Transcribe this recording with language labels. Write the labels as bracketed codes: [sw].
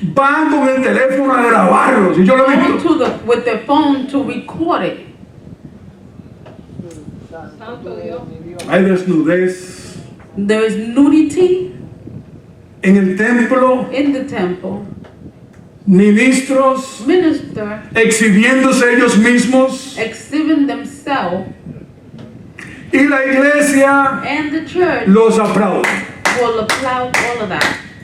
[es] van con el teléfono a grabarlos, y yo lo he [en] go [es] visto. [en] to with their phone to record it. [es] Hay desnudez [en] There is nudity [es] en el templo, [en] in the temple. [es] ministros [en] Minister [es] exhibiéndose ellos mismos, [en] exhibiting themselves, [es] y la iglesia [en] and the church [es] los aplaude. [en] will applaud all of that.